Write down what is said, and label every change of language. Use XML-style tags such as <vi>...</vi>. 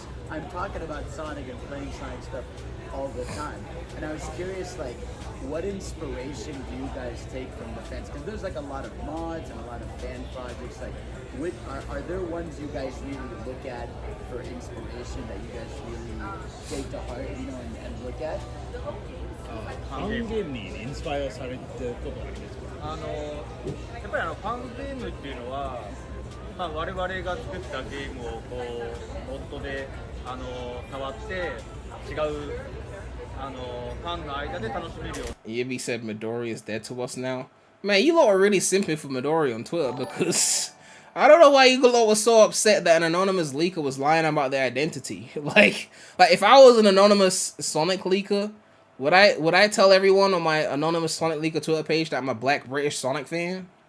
<en>I'm talking about Sonic and playing Sonic stuff all the time, and I was curious, like, what inspiration do you guys take from the fans? Because there's like a lot of mods and a lot of fan projects. Like, are there ones you guys really look at for inspiration that you guys really take to heart, and look at?</en> <ja>ファンゲームにインスパイアされてることがありますか？やっぱりファンゲームっていうのは、我々が作ったゲームをこうモッドで触って違うファンの間で楽しめるように。</ja> <en>Yibby said Midori is dead to us now. Man, you lot are really simping for Midori on Twitter because I don't know why you lot was so upset that an anonymous leaker was lying about their identity. Like if I was an anonymous Sonic leaker, would I tell everyone on my anonymous Sonic leaker Twitter page that I'm a black British Sonic fan?</en>